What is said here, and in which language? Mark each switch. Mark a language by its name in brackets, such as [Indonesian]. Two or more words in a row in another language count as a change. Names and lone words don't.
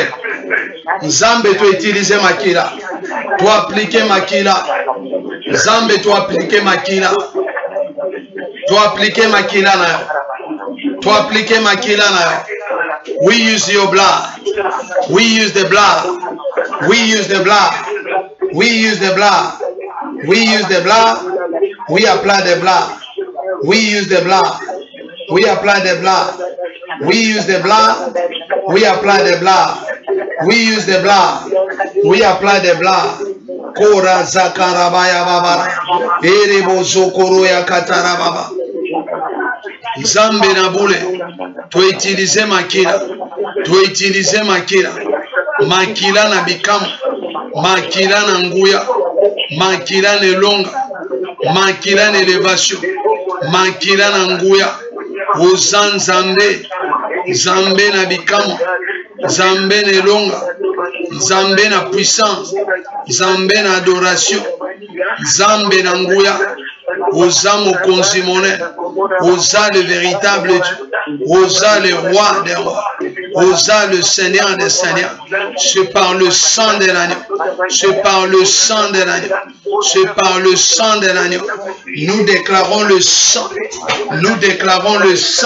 [Lingala] Nzambe tu utiliser Makila. Tu appliquer Makila. Nzambe tu appliquer Makila. Tu appliquer Makila na yo. Tu appliquer Makila na yo. [English] We use your blood. We use the blood. We use the blood. We use the blood. We use the blood. We apply the blood. We use the blood. We apply the blood. We use the blood. We apply the blood. We use the blood. We apply the blood. Kora zakarabaya baba. Erebo zokoro ya katarababa. [Lingala] Zambe na bule. Tu utiliser Makila. Tu utiliser Makila. Makila na bikamu. Makila na nguya. Makila na longa. Makila na elevation. Makila na nguya. Ozan zambe. Zambe na bikamu. Zambe na longa. Zambe na puissance. Zambe na adoration. Zambe na nguya. Oza mokonzi [French] monnaie. Oza le véritable Dieu. Oza le roi des rois. Osa le Seigneur des Seigneurs. C'est par le sang de l'agneau. C'est par le sang de l'agneau. C'est par le sang de l'agneau. Nous déclarons le sang. Nous déclarons le sang.